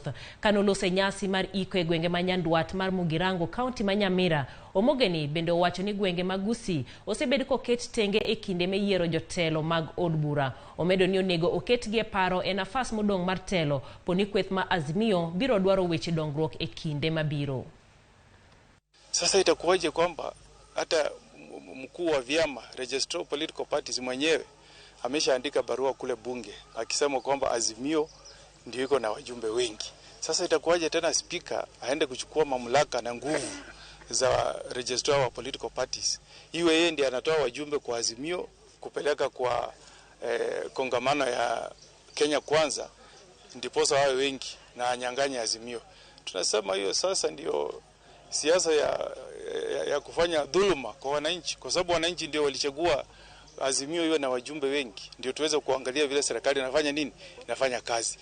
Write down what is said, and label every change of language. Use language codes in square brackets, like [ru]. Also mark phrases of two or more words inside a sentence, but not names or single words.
[luo] Kanolose nyasi mar iko e gwenge ma Nyandwat mar Mugirango kaunti ma Nyamira, Omogeni bende owacho ni gwenge mag Gusii osebed koket tenge e kinde me yiero jotelo mag od bura. Omedo ni onego oketgi e paro e nafas modong' mar telo poni kweth ma Azimio biro dwaro weche dongruok e kinde mabiro. [sw] Sasa itakuwaje kwamba hata mkuu wa vyama [en] registrar political parties [sw] mwenyewe ameshaandika barua kule bunge akisema kwamba Azimio ndio iko na wajumbe wengi. Sasa itakuwaje tena spika aende kuchukua mamlaka na nguvu za registrar wa [en] political parties? [sw] Iwe yeye ndiye anatoa wajumbe kwa Azimio kupeleka kwa kongamano ya Kenya Kwanza ndiposa wawe wengi na anyang'anye Azimio. Tunasema hiyo sasa ndio siasa ya kufanya dhuluma kwa wananchi, kwa sababu wananchi ndio walichagua Azimio iwe na wajumbe wengi ndio tuweze kuangalia vile serikali inafanya nini, inafanya kazi.